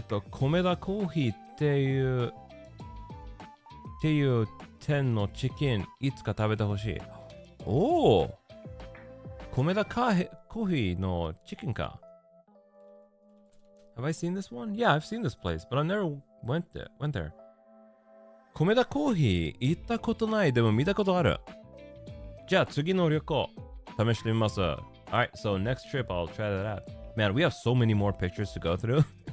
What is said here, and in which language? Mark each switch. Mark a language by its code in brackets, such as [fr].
[ja] 米田コーヒーっていう店のチキン、いつか食べてほしい。おお、米田コーヒーのチキンか。 [en] Have I seen this one? Yeah, I've seen this place, but I never went there. [ja] 米田コーヒー行ったことない、でも見たことある。じゃあ次の旅行、試してみます。 [en] Alright, so next trip I'll try that out. Man, we have so many more pictures to go through.